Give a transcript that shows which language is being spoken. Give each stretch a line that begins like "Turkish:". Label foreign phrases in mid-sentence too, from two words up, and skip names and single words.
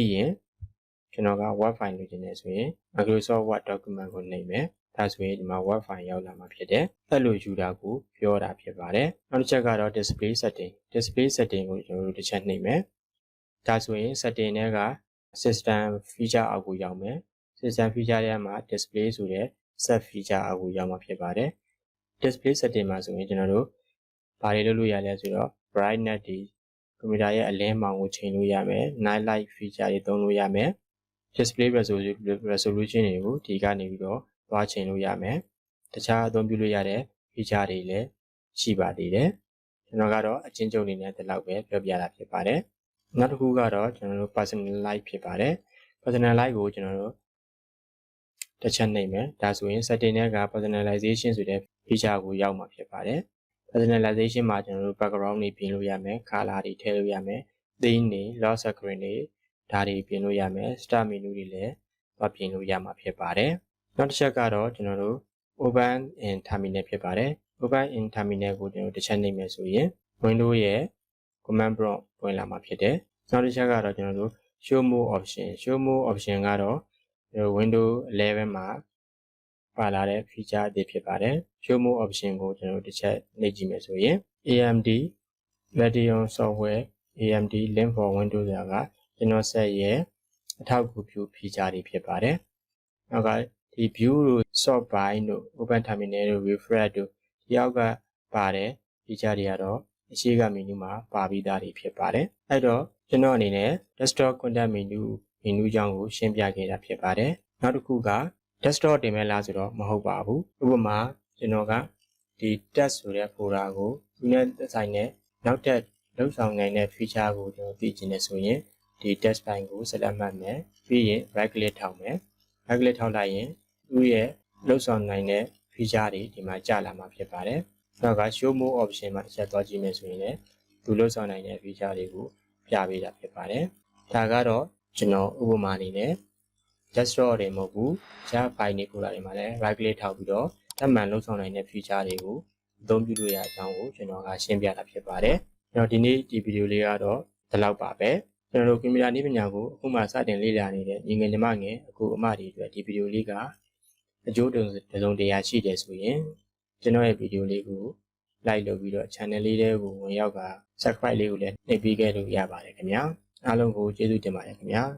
Burmese: ရင်ကျွန်တော်က
English: web file
Burmese: လိုချင်တယ်ဆိုရင်
English: Microsoft Word document
Burmese: ကိုနှိပ်မယ်ဒါဆိုရင်ဒီမှာ
English: web file
Burmese: ရောက်လာမှာဖြစ်တယ်အဲ့လိုယူတာကိုပြောတာဖြစ်ပါတယ်နောက်တစ်ချက်ကတော့
English: display setting
Burmese: ကိုကျွန်တော်တို့တစ်ချက်နှိပ်မယ်ဒါဆိုရင် setting တွေက
English: system feature
Burmese: အောက်ကိုရောက်မယ်
English: system feature
Burmese: ထဲ မှာ display ဆိုတဲ့
English: set feature
Burmese: အောက်ကိုရောက်မှာဖြစ်ပါတယ်
English: display setting
Burmese: မှာဆိုရင်ကျွန်တော်တို့ဘာတွေလုပ်လို့ရလဲဆိုတော့ brightness တွေကွန်ပျူတာရဲ့အလင်းမောင်ကိုချိန်လို့ရမယ်
English: night light feature
Burmese: တွေသုံးလို့ရမယ်
English: display resolution
Burmese: တွေကို ဒီကနေပြီးတော့သွားချိန်လို့ရမယ်တခြားအသုံးပြုလို့ရတဲ့ feature တွေလည်းရှိပါသေးတယ်ကျွန်တော်ကတော့အချင်းချုပ်အနေနဲ့ဒီလောက်ပဲပြောပြတာဖြစ် ပါတယ်နောက်တစ်ခုကတော့ကျွန်တော်တို့ personalize ဖြစ်ပါတယ် personalize ကိုကျွန်တော်တို့တစ်ချက်နှိပ်မယ်ဒါဆိုရင် setting တွေက personalization ဆိုတဲ့ feature ကိုရောက်မှာဖြစ်ပါတယ် personalization မှာကျွန်တော်တို့ background တွေပြင်လို့ရမယ် color တွေထည့်လို့ရမယ် theme တွေ
English: lock screen
Burmese: တွေဒါတွေပြင်လို့ရမယ်
English: start menu
Burmese: တွေလည်းသွားပြင်လို့ရမှာဖြစ်ပါတယ်နောက်တစ်ချက်ကတော့ကျွန်တော်တို့
English: open in terminal
Burmese: ဖြစ်ပါတယ်
English: open in terminal
Burmese: ကိုကျွန်တော်တစ်ချက်နှိပ်မယ်ဆိုရင် windows ရဲ့
English: command prompt
Burmese: ပွင့်လာမှာဖြစ်တယ်နောက်တစ်ချက်ကတော့ကျွန်တော်တို့
English: show more
Burmese: option ကတော့ Windows 11မှာပါလာတဲ့ feature အသစ်ဖြစ်ပါတယ်
English: show more option
Burmese: ကိုကျွန်တော်တို့တစ်ချက်နှိပ်ကြည့်မယ်ဆိုရင် AMD Radeon software AMD link for Windows ဆိုတာကကျွန်တော်ဆက်ရဲ့အထောက်အကူပြု feature တွေဖြစ်ပါတယ်နောက်ကဒီ view တို့
English: sort by
Burmese: တို့
English: open terminal
Burmese: တို့ refresh တို့ဒီအောက်ကပါတဲ့ feature တွေကတော့အရှိက menu မှာပါပြီး သားတွေဖြစ်ပါတယ်အဲ့တော့ကျွန်တော်အနေနဲ့
English: desktop content menu
Burmese: ကြောင်းကိုရှင်းပြခဲ့တာဖြစ်ပါတယ်နောက်တစ်ခုက desktop တင်မဲ့လားဆိုတော့မဟုတ်ပါဘူးဥပမာကျွန်တော်ကဒီ test ဆိုတဲ့ folder ကိုသူနဲ့ဆိုင်တဲ့နောက်ထပ်လုံဆောင်နိုင်တဲ့ feature ကိုကျွန်တော်သိချင်တယ်ဆိုရင်ဒီ
English: test file
Burmese: ကို select မှတ်မယ်ပြီးရင်
English: right click
Burmese: ထောက်မယ်
English: right click
Burmese: ထောက်လိုက်ရင်သူ့ရဲ့လုံဆောင်နိုင်တဲ့ feature တွေဒီမှာကြာလာမှာဖြစ်ပါတယ်နောက်က
English: show more option
Burmese: မှာတစ်ချက်သွားကြည့်မယ်ဆိုရင်လည်းသူလုံဆောင်နိုင်တဲ့ feature တွေကိုပြပေးတာဖြစ်ပါတယ်ဒါကတော့ကျွန်တော်ဥပမာအနေနဲ့ desktop တွေ မဟုတ်ဘူးဂျာ file တွေပို့လာတွေမှာလည်း
English: right click
Burmese: ထောက်ပြီးတော့တတ်မှန်လုံဆောင်နိုင်တဲ့ feature တွေကိုအသုံးပြုလို့ရအကြောင်းကိုကျွန်တော်ကရှင်းပြတာဖြစ်ပါတယ်ကျွန်တော်ဒီနေ့ဒီဗီဒီယိုလေးကတော့ဒီလောက်ပါပဲကျွန်တော်တို့ကွန်ပျူတာနည်းပညာကိုအခုမှစတင်လေ့လာနေတဲ့ညီငယ်ညီမငယ်အခုအမတွေအတွက်ဒီဗီဒီယိုလေးကအကျိုးတုံတရာရှိတယ်ဆိုရင်ကျွန်တော်ရဲ့ဗီဒီယိုလေးကို like လုပ်ပြီးတော့ channel လေးတွေကိုဝင်ရောက်က subscribe လေးကိုလည်းနှိပ်ပေးခဲ့လို့ရပါတယ်ခင်ဗျာအားလုံးကိုကျေးဇူးတင်ပါတယ်ခင်ဗျာ